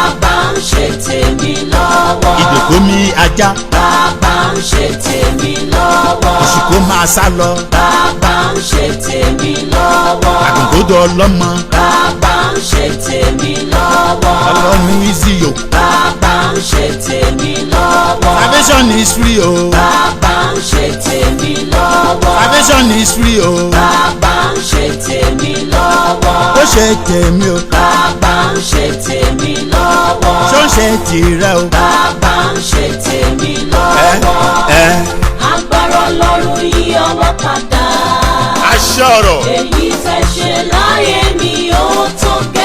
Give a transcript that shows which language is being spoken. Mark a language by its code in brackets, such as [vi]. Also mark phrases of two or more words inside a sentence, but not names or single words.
[yo] Bàbá ń ṣe tèmi lọ́wọ́. Ìdòkó mi ajá. Bàbá ń ṣe tèmi lọ́wọ́. Òṣìkò máa sá lọ. Bàbá ń ṣe tèmi lọ́wọ́. Àgùntàn ọlọ́mọ. Bàbá ń ṣe tèmi lọ́wọ́. Ọlọ́run Izzy Bàbá ń ṣe tèmi lọ́wọ́. [en] Salvation is free [yo] o. Bàbá ń ṣe tèmi lọ́wọ́. [en] Salvation is free [yo] o. Bàbá ń ṣe tèmi lọ́wọ́. Ó ṣe tèmi o. Bàbá ń ṣe tèmi lọ́wọ́. Ṣó ń ṣe tìrẹ o? Bàbá ń ṣe tèmi lọ́wọ́. Ẹ, ẹ. Agbára Ọlọ́run yí ọwọ́ padà. Àṣẹ ọ̀rọ̀. Èyí tẹ́ ṣe láyé mi ó tó gẹ́.